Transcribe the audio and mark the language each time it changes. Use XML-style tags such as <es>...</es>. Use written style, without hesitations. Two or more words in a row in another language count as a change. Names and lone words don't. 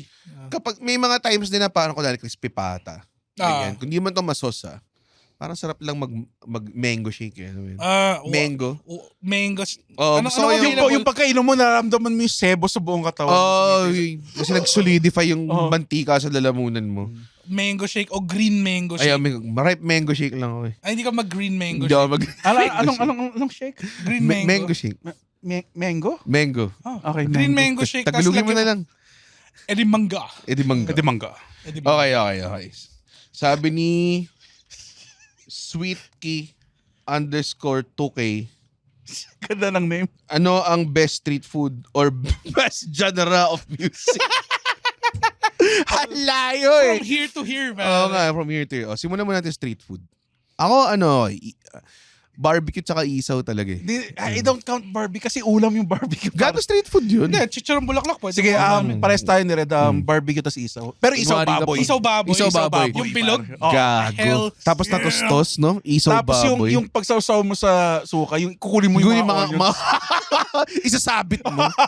<tl>kapag may mga times din na parang kunwari crispy pata. Ah. Ganyan. Kung di man to masos parang sarap lang mag</tl> <en>mango shake</en> <tl>eh. Mango. Mango. Oh, Ano- gusto ano ko ba yung yung pagkainom mo, nararamdaman mo yung sebo sa buong katawan. kasi nag-solidify yung Oh. mantika sa lalamunan mo.</tl> <en>Mango shake</en> <tl>o</tl> <en>green mango shake.</en> <tl>Ay, ripe mango shake lang ako eh. Ay, hindi ka mag-</tl> <en>green mango</en> <tl>Hindi ako shake. Anong shake? Green mango mango. shake. Mango? Mango. Okay,</tl> <en>Green mango shake.</en> <tl>Tagalogin mo na lang. Edimanga. Edimanga. Edimanga. Okay. Sabi ni Sweetkey _2K, Ganda ng name. ano ang</tl> <en>best street food or best genre of music?</en> <tl>Halayo eh.</tl> <en>From here to here, man.</en> <tl>Oo nga,</tl> <en>from here to here.</en> <tl>Simulan mo natin</tl> <en>street food.</en> <tl>Ako, barbecue tsaka isaw talaga eh.</tl> <en>I don't count barbecue</en> <tl>kasi ulam yung barbecue. Gato</tl> <en>street food</en> <tl>yun. Hindi, chicharon bulaklak po. Sige, pares tayo ni Red, barbecue tas isaw. Pero isaw Kunwari ka baboy. pa- Isaw baboy. Isaw baboy. Yung bilog. Oh, Gago. hell Tapos natustos, no? Isaw Tapos baboy. yung pagsawsaw mo sa suka, yung kukunin mo yung mga onions. Isasabit mo.</tl>